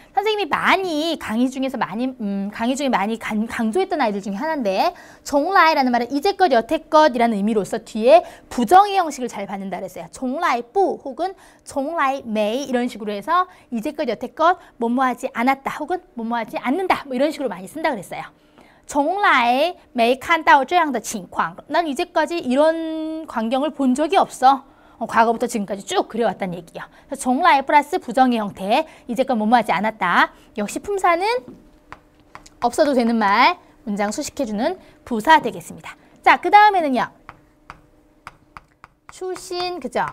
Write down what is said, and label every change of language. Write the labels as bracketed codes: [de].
[ko] 선생님이 많이 강의 중에 많이 강조했던 아이들 중에 하나인데 重来라는 말은 이제껏, 여태껏이라는 의미로서 뒤에 부정의 형식을 잘 받는다 그랬어요. 重来不 혹은 重来没 이런 식으로 해서 이제껏, 여태껏 뭐뭐하지 않았다 혹은 뭐뭐하지 않는다 뭐 이런 식으로 많이 쓴다 그랬어요. [zh] 从来没看到这样的情况. [ko] 난 이제까지 이런 광경을 본 적이 없어. 과거부터 지금까지 쭉 그려왔다는 얘기야. 从来 플러스 부정의 형태. 이제껏 뭐뭐하지 않았다. 역시 품사는 없어도 되는 말, 문장 수식해주는 부사 되겠습니다. 자, 그 다음에는요. 출신, 그죠?